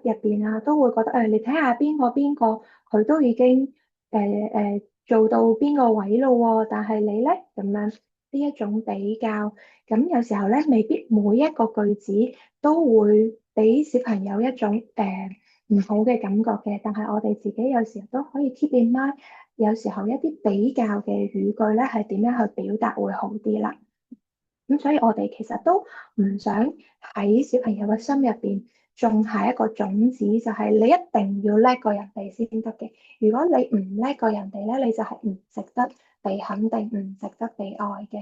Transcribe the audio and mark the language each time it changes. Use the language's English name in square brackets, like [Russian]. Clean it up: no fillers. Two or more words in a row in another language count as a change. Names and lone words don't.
[Cantonese] 入邊啊，都會覺得你睇下邊個邊個佢都已經做到邊個位咯喎，但係你咧咁樣呢一種比較，咁有時候咧未必每一個句子都會俾小朋友一種唔好嘅感覺嘅，但係我哋自己有時候都可以 [English] keep in mind， [Cantonese] 有時候一啲比較嘅語句咧係點樣去表達會好啲啦。咁所以我哋其實都唔想喺小朋友嘅心入邊種下一個種子，就係你一定要叻過人哋先得嘅。如果你唔叻過人哋咧，你就係唔值得被肯定，唔值得被愛嘅。